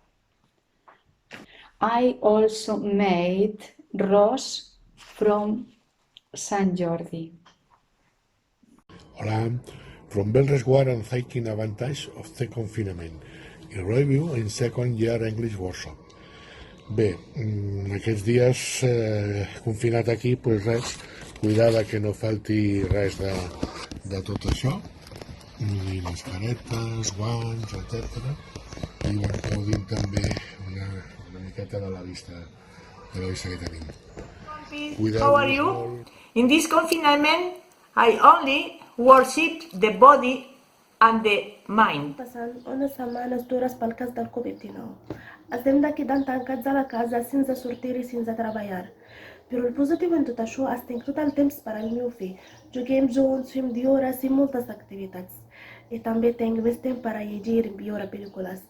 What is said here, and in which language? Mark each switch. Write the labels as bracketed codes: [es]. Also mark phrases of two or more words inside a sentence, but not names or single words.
[en] I also made rose from Sant Jordi. [ca] Hola, [en] from Bellresguard and taking advantage of the confinement. A review in second year English workshop. [ca] Bé, aquests dies confinat aquí, doncs res, cuidar que no falti res de tot això, ni mascaretes, guants, etc. I gaudint també una miqueta de la vista que tenim. [en] How are you? In this confinement, I only worship the body and the mind. [ca] Passant unes setmanes dures pel cas del Covid-19. Estem de quedant tancats a la casa sense sortir i sense treballar. Però el positiu en tot això és tenir tot el temps per al meu fill. Juguem junts, fem hores i moltes activitats. I també tinc més temps per a llegir i veure pel·lícules.